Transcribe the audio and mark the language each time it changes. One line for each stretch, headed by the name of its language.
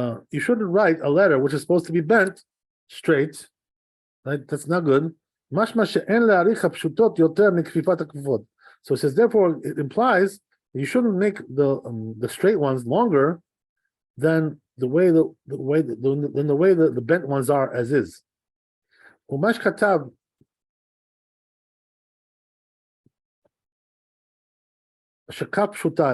English: You shouldn't write a letter which is supposed to be bent straight. Right? That's not good.
Hebrew: משמע שאין להאריך הפשוטות יותר מכפיפת הכפופות.
English: So it says, therefore, it implies you shouldn't make the straight ones longer than the way the bent ones are as is.
Hebrew: ומה שכתב שכף פשוטה.